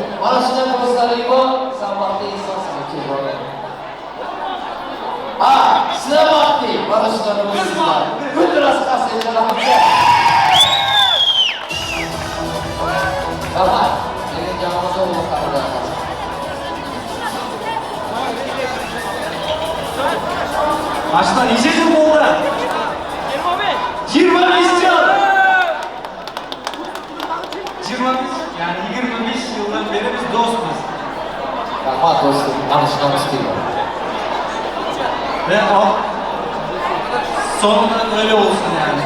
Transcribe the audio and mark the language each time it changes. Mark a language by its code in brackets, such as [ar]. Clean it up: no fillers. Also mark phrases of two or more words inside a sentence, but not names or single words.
[uz] Mana shunday do'stlaring bor, sen baxtli insonsan keyinroq. Sizlar baxtli, mana shunday do'stlar. Guldiroz qasd echiramiz. Rahmat. Mening jamoamizga o'rtoqlar qilamiz. [tr] Başta nice yıl oldu? 25 yıl. 25, yani 25 yıldan beri biz dostuz. Rahmat dostum, tanışmamız değil. Ve o sonunda öyle olsun yani.